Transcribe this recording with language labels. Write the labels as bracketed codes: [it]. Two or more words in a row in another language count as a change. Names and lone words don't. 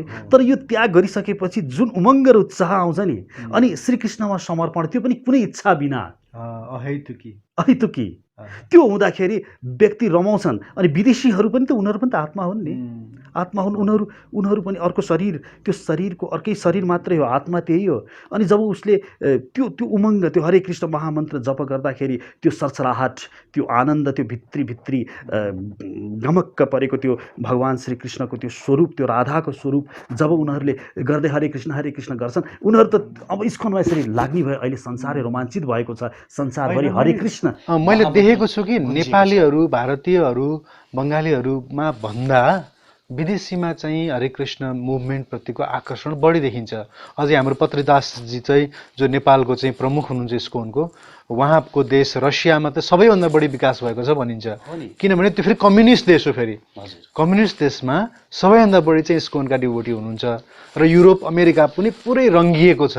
[ne] तर यो त्याग गरिसकेपछि जुन उमङ्ग र उत्साह आउँछ नि, अनि श्रीकृष्णमा समर्पण, त्यो पनि कुनै इच्छा बिना, अहैतुकी, त्यो हुँदाखेरि व्यक्ति रमाउँछन्। अनि विदेशीहरू पनि त उनीहरू पनि त आत्मा हुन् नि, आत्मा हुन् उनीहरू पनि अर्को शरीर, त्यो शरीरको अर्कै शरीर मात्रै हो, आत्मा त्यही हो। अनि जब उसले त्यो उमङ्ग, त्यो हरे कृष्ण महामन्त्र जप गर्दाखेरि त्यो सरसराहट, त्यो आनन्द, त्यो भित्री गमक्क परेको त्यो भगवान् श्रीकृष्णको त्यो स्वरूप, त्यो राधाको स्वरूप जब उनीहरूले गर्दै हरे कृष्ण गर्छन्, उनीहरू त अब इस्कनमा यसरी लाग्ने भयो। अहिले संसारै रोमाञ्चित भएको छ, संसारभरि हरे कृष्ण। मैले देखेको छु कि नेपालीहरू, भारतीयहरू, बङ्गालीहरूमा भन्दा विदेशीमा चाहिँ हरे कृष्ण मुभमेन्ट प्रतिको आकर्षण बढी देखिन्छ। अझै हाम्रो पत्रिदासजी चाहिँ जो नेपालको चाहिँ प्रमुख हुनुहुन्छ इस्कोनको, उहाँको देश रसियामा त सबैभन्दा बढी विकास भएको छ भनिन्छ, किनभने त्यो फेरि कम्युनिस्ट देश हो। फेरि कम्युनिस्ट देशमा सबैभन्दा बढी चाहिँ इस्कोनका डिभोटी हुनुहुन्छ र युरोप अमेरिका पनि पुरै रङ्गिएको छ।